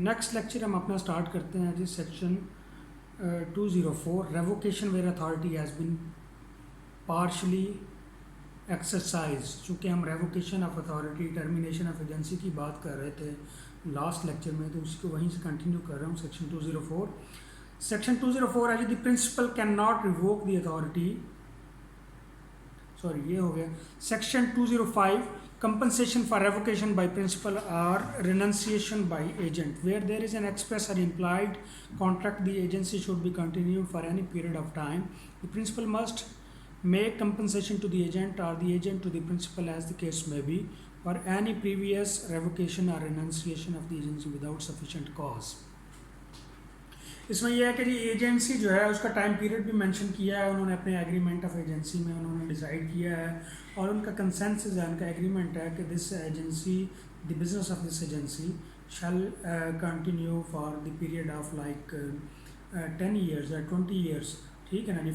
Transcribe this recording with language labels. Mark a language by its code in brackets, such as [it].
[en] next lecture [ur] ہم اپنا start کرتے ہیں جی [en] Section 204 revocation where authority has been partially exercised. [ur] چونکہ ہم revocation of authority termination of agency کی بات کر رہے تھے لاسٹ لیکچر میں، تو اس کو وہیں سے کنٹینیو کر رہا ہوں. [en] Section 204 section 204 ہے جی the principal can not revoke the authority. Sorry [ur] یہ ہو گیا. [en] Section 205 compensation for revocation by principal or renunciation by agent. Where there is an express or implied contract, the agency should be continued for any period of time. The principal must make compensation to the agent or the agent to the principal as the case may be for any previous revocation or renunciation of the agency without sufficient cause. [ur] اس میں یہ ہے کہ جی agency جو ہے اس کا time period بھی mention کیا ہے انہوں نے اپنے ایگریمنٹ آف ایجنسی میں انہوں نے ڈیسائیڈ کیا ہے، اور ان کا کنسنسس ہے، ان کا ایگریمنٹ ہے کہ [en] this agency the business of this agency shall continue for the period of like 10 years [ur] یا 20 ایئرس. ٹھیک ہے نا جی.